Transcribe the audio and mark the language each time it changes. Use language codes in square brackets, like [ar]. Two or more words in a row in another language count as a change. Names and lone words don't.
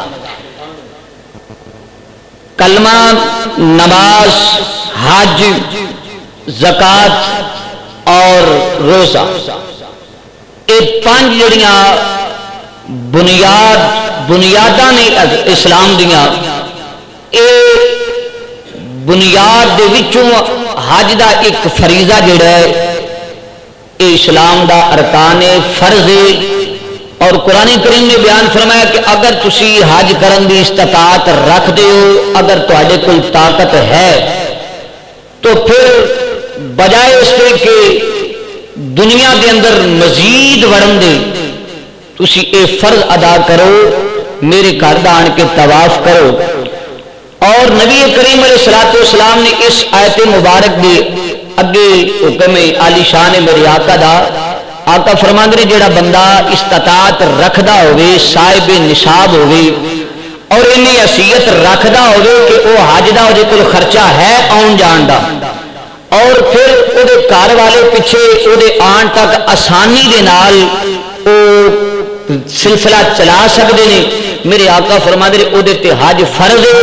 [pa] کلمہ، نماز، حج، زکات اور روزہ، یہ 5 جڑیاں بنیاداں نے اسلام دیاں، یہ بنیاد دے وچوں حج دا ایک فریضہ جڑا ہے یہ اسلام دا ارکان فرض ہے۔ اور قرآن کریم نے بیان فرمایا کہ اگر تسی حج کرن دی استطاعت رکھ دیو، اگر تواڈے کول طاقت ہے تو پھر بجائے اس کے کہ دنیا دے اندر مزید وڑن دے تسی اے فرض ادا کرو، میرے گھر دا آن کے طواف کرو۔ اور نبی کریم علیہ الصلوۃ والسلام نے اس آیت مبارک دے اگے حکم عالی شان میرے آقا دا، آقا فرماندے نے جیڑا بندہ استطاعت رکھدا ہوئے، صاحب نصاب ہوئے اور انہی حیثیت رکھدا ہوئے کہ وہ حج دا دے کول خرچہ ہے آن جان دا، اور پھر وہ دے گھر والے پیچھے وہ دے آن تک آسانی دے نال وہ سلسلہ چلا سکتے ہیں، میرے آقا فرماندے نے وہ دے تے حج فرض ہے۔